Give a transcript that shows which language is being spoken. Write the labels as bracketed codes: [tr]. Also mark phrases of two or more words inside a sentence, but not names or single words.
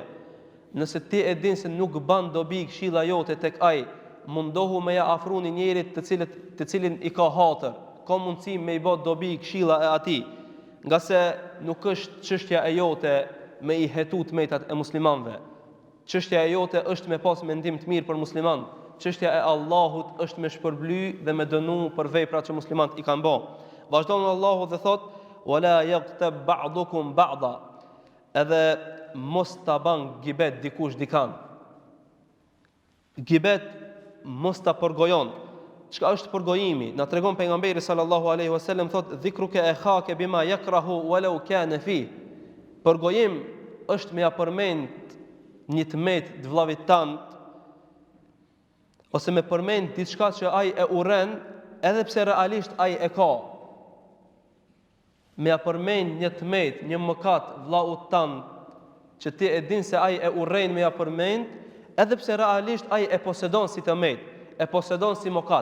[sq] Nëse ti e din se nuk ban dobi këshilla jote tek ai, mundohu me ja afruni njerit të cilin i ka hatër, ka mundësi me i bë dobi këshilla e atij. Nga se nuk është çështja e jote me i hetu të metat e muslimanëve. Çështja e jote është me pas mendim të mirë për musliman. Çështja e Allahut është me shpërbly dhe me dënu për veprat që muslimanët i kanë bë. Vazhdon Allahu dhe thot: [ar] "ولا يغتب بعضكم بعضا." [sq] Edhe mos ta ban gibet dikush dikan. Gibet mos ta përgojon. Çka është përgojimi? Na tregon pejgamberi [ar] صلى الله عليه وسلم thot: "ذكرك أخاك بما يكره ولو كان في." [sq] Përgojim është me ja përmend një tmet të vllavit tant ose me përmend diçka që ai e urren, edhe pse realisht ai e ka. Me ja përmend një tmet, një mëkat vllaut tant që ti e din se ai e urren me ja përmend, edhe pse realisht ai e posedon si tmet, e posedon si mëkat.